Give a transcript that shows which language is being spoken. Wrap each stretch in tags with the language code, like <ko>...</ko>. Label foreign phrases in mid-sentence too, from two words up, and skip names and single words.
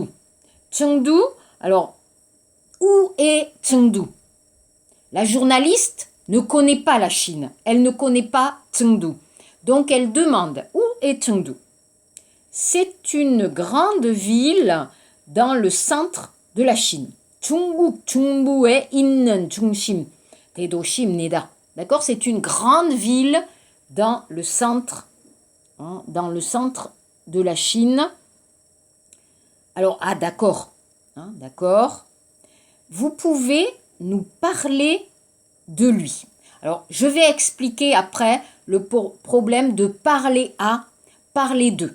<fr>Chengdu, alors, où est Chengdu? La journaliste ne connaît pas la Chine, elle ne connaît pas Chengdu. Donc, elle demande où est Chengdu? C'est une grande ville dans le centre de la Chine.</fr> <ko>중국 중부에 있는 중심, 대도시입니다.</ko> <fr>D'accord? C'est une grande ville dans le centre de la Chine. Alors, d'accord. D'accord. Vous pouvez nous parler de lui. Alors, je vais expliquer après le problème de parler à, parler de.</fr>